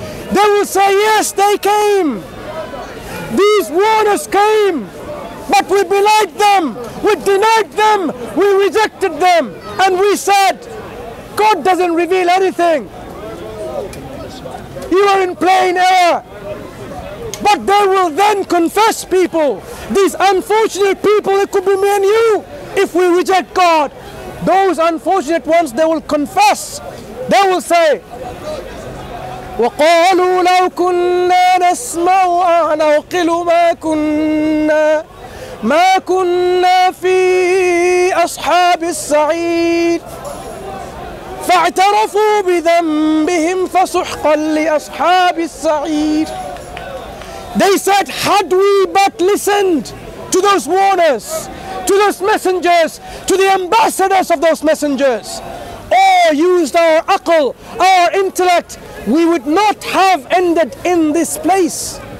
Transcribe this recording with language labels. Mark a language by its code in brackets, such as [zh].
[en] They will say, yes, they came. These warners came, but we belied them, we denied them, we rejected them, and we said, God doesn't reveal anything. You are in plain error. But they will then confess, people, these unfortunate people, it could be me and you, if we reject God. Those unfortunate ones, they will confess. They will say, [ar] وَقَالُوا لَوْ كُنَّا نَسْمَعُ أَوْ نَعْقِلُ مَا كُنَّا ما كنا في أصحاب السعير فاعترفوا بذنبهم فسحقا لأصحاب السعير. [en] They said, had we but listened to those warners, to those messengers, to the ambassadors of those messengers, or used our aql, our intellect, we would not have ended in this place.